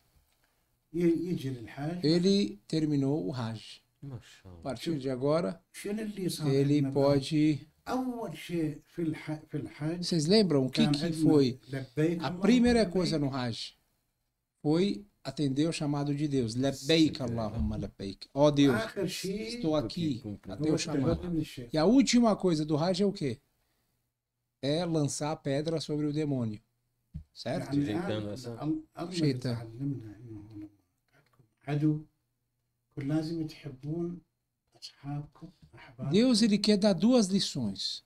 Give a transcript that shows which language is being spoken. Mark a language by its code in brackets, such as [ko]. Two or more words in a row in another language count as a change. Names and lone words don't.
[pt] Ele terminou o Hajj. A partir de agora, ele pode... Vocês lembram o que foi? A primeira coisa no Hajj foi atender o chamado de Deus. [ar] لبيك اللهم لبيك. [pt] Ó Deus, estou aqui, atendeu o chamado. E a última coisa do Hajj é o quê? É lançar a pedra sobre o demônio. Certo? Shaitan. Deus, ele quer dar 2 lições.